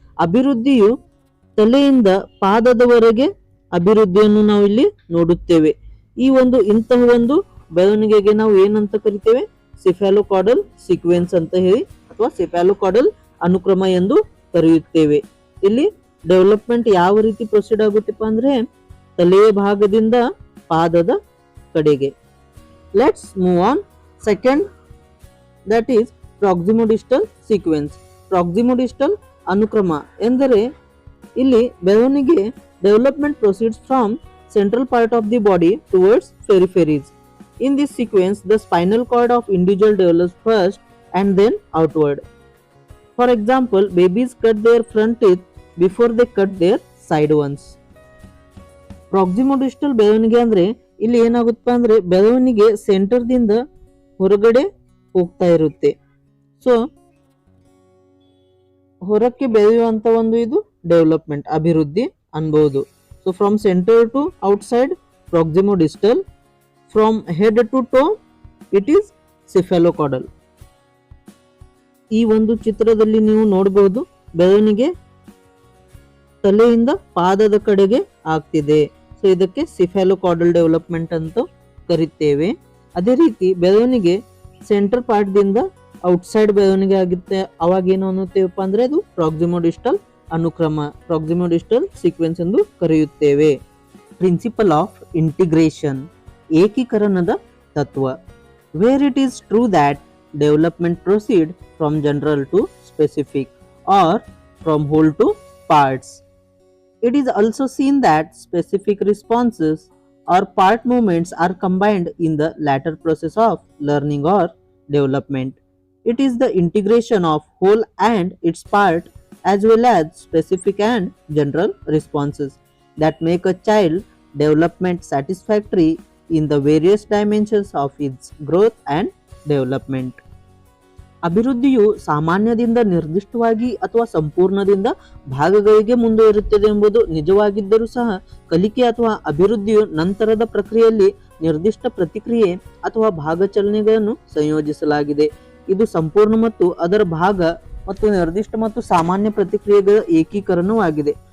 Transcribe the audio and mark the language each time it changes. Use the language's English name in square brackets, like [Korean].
[Kannada] ಅಭಿವೃದ್ಧಿಯು ತಲೆಯಿಂದ ಪಾದದವರೆಗೆ ಅಭಿವೃದ್ಧಿಯನ್ನು ನಾವು ಇಲ್ಲಿ ನೋಡುತ್ತೇವೆ. ಈ ಇಂತಹ ಬೆಳವಣಿಗೆಗೆ ನಾವು ಏನಂತ ಕರಿತೇವೆ? ಸಿಫೆಲೋಕಾರ್ಡಲ್ ಸೀಕ್ವೆನ್ಸ್ ಅಂತ ಹೇಳಿ ಅಥವಾ ಸಿಫೆಲೋಕಾರ್ಡಲ್ ಅನುಕ್ರಮ ಎಂದು ಕರೆಯುತ್ತೇವೆ. ಇಲ್ಲಿ ಡೆವಲಪ್ಮೆಂಟ್ ಯಾವ ರೀತಿ ಪ್ರೊಸೀಡ್ ಆಗುತ್ತಪ್ಪ ಅಂದ್ರೆ ತಲೆಯ ಭಾಗದಿಂದ ಪಾದದ ಕಡೆಗೆ. [English] Let's move on. Second, that is proximodistal sequence. [Kannada] ಪ್ರಾಕ್ಸಿಮೋಡಿಸ್ಟಲ್ ಅನುಕ್ರಮ ಎಂದರೆ ಇಲ್ಲಿ ಬೆಳವಣಿಗೆ [English] Development proceeds from central part of the body towards peripheries. In this sequence, the spinal cord of individual develops first and then outward. For example, babies cut their front teeth before they cut their side ones. [Kannada] ಪ್ರಾಕ್ಸಿಮೋಡಿಸ್ಟಲ್ ಬೆಳವಣಿಗೆ ಅಂದ್ರೆ ಇಲ್ಲಿ ಏನಾಗುತ್ತೆ ಅಂದ್ರೆ ಬೆಳವಣಿಗೆ centre ದಿಂದ ಹೊರಗಡೆ ಹೋಗ್ತಾ ಇರುತ್ತೆ. ಸೊ ಹೊರಕ್ಕೆ ಬೆಳೆಯುವಂತ ಇದು ಡೆವಲಪ್ಮೆಂಟ್ ಅಭಿವೃದ್ಧಿ ಅನ್ಬಹುದು. [English] So from center to outside, proximodistal. From head to toe, it is cephalocaudal. [Kannada] ಈ ಚಿತ್ರದಲ್ಲಿ ನೀವು ನೋಡಬಹುದು ಬೆಳವಣಿಗೆ ತಲೆಯಿಂದ ಪಾದದ ಕಡೆಗೆ ಆಗ್ತಿದೆ. ಸೊ ಇದಕ್ಕೆ ಸಿಫೆಲೋಕಾರ್ಡಲ್ ಡೆವಲಪ್ಮೆಂಟ್ ಅಂತ ಕರಿತೇವೆ. ಅದೇ ರೀತಿ ಬೆಳವಣಿಗೆ ಸೆಂಟರ್ ಪಾರ್ಟ್ ದಿಂದ ಔಟ್ಸೈಡ್ ಬೆಳವಣಿಗೆ ಆಗುತ್ತೆ. ಅವಾಗ ಏನು ಅನ್ನುತ್ತೇವಪ್ಪ ಅಂದ್ರೆ ಅದು ಪ್ರಾಕ್ಸಿಮೋಡಿಸ್ಟಲ್ ಅನುಕ್ರಮ, ಪ್ರಾಕ್ಸಿಮೋಡಿಸ್ಟಲ್ ಸೀಕ್ವೆನ್ಸ್ ಎಂದು ಕರೆಯುತ್ತೇವೆ. [English] principle of integration, [Kannada] ಏಕೀಕರಣದ ತತ್ವ. [English] Where it is true that development proceed from general to specific or from whole to parts. It is also seen that specific responses or part movements are combined in the latter process of learning or development. It is the integration of whole and its part as well as specific and general responses that make a child development satisfactory in the various dimensions of its growth and development. [Kannada] ಅಭಿವೃದ್ಧಿಯು ಸಾಮಾನ್ಯದಿಂದ ನಿರ್ದಿಷ್ಟವಾಗಿ ಅಥವಾ ಸಂಪೂರ್ಣದಿಂದ ಭಾಗಗಳಿಗೆ ಮುಂದುವರಿಯುತ್ತದೆ ಎಂಬುದು ನಿಜವಾಗಿದ್ದರೂ ಸಹ ಕಲಿಕೆ ಅಥವಾ ಅಭಿವೃದ್ಧಿಯು ನಂತರದ ಪ್ರಕ್ರಿಯೆಯಲ್ಲಿ ನಿರ್ದಿಷ್ಟ ಪ್ರತಿಕ್ರಿಯೆ ಅಥವಾ ಭಾಗಚಲನೆಗಳನ್ನು ಸಂಯೋಜಿಸಲಾಗಿದೆ. ಇದು ಸಂಪೂರ್ಣ ಮತ್ತು ಅದರ ಭಾಗ ಮತ್ತು ನಿರ್ದಿಷ್ಟ ಮತ್ತು ಸಾಮಾನ್ಯ ಪ್ರತಿಕ್ರಿಯೆಗಳ ಏಕೀಕರಣವಾಗಿದೆ.